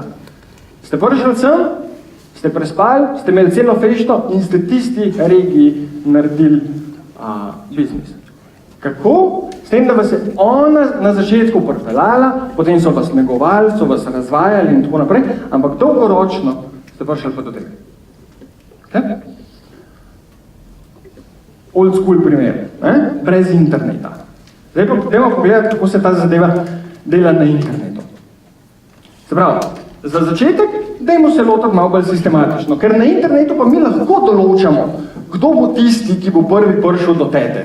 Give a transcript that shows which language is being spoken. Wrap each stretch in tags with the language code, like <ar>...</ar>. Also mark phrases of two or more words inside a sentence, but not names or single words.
<sl>Ste prišli sem, ste prespali, ste imeli celo fešto in ste tisti regiji naredili biznis. Kako? S tem, da vas je ona na začetku pripeljala, potem so vas negovali, so vas razvajali in tako naprej, ampak dolgoročno ste prišli pa do tega. Okay?</sl> <en>Old school</en> <sl>primer, brez interneta. Zdaj pa dajmo pogledati, kako se ta zadeva dela na internetu. Se pravi, za začetek, dajmo se lotiti malo bolj sistematično, ker na internetu pa mi lahko določamo, kdo bo tisti, ki bo prvi prišel do tete.</sl>